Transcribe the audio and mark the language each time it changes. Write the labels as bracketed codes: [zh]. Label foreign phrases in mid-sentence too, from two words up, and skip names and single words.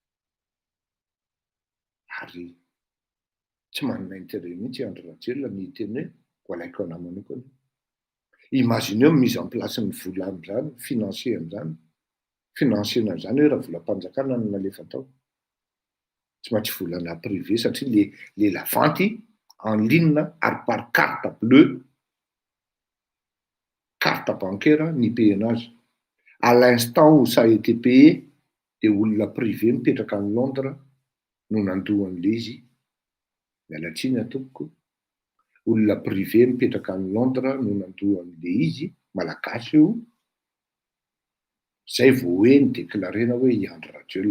[mg] Ary tsy manana intérêt mihitsy Iandry Rajolo ny hiteny hoe voalaiko anà manokana. Imagineo [fr] mise en place [mg] ny vola amin'izany, financier amin'izany. Financier amin'izany hoe raha volam-panjakana no nalefa tao. Tsy maintsy volana privé satria [fr] les la vente en ligne [mg] ary [fr] par carte bleue, carte bancaire [mg] ny payena azy. [fr] À l'instant où ça a été payé, [mg] dia olona privé mipetraka any Londres no nandohan'le izy. Mialatsiny atompoko. Olona privé mipetraka any Londres no nandohan'le izy, malagasy io. Zay vao hoe nidéclarena hoe Iandry Rajolo.